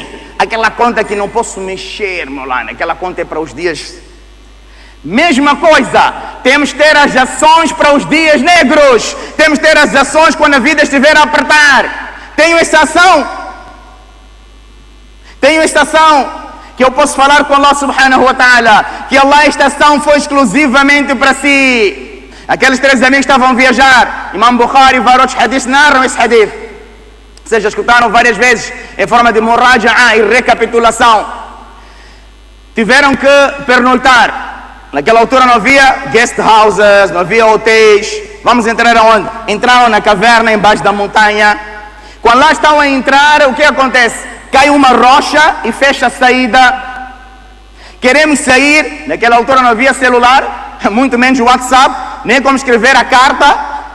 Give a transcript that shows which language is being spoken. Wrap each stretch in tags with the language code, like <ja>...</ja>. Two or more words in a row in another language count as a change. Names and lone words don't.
<pt>Aquela conta que não posso mexer, Maulana. Aquela conta é para os dias... Mesma coisa, temos que ter as ações para os dias negros. Temos que ter as ações quando a vida estiver a apertar. Tenho esta ação que eu posso falar com Allah</pt> <ar>سبحانه وتعالى,</ar> <pt>que Allah, esta ação foi exclusivamente para si. Aqueles 3 amigos estavam a viajar. Imam Bukhari e vários hadiths narram esse hadith. Vocês já escutaram várias vezes em forma de muraja'a e recapitulação. Tiveram que pernoitar. Naquela altura não havia</pt> <en>guest houses,</en> <pt>não havia hotéis. Vamos entrar aonde? Entraram na caverna embaixo da montanha. Quando lá estão a entrar, o que acontece? Cai uma rocha e fecha a saída. Queremos sair. Naquela altura não havia celular, muito menos WhatsApp, nem como escrever a carta.</pt>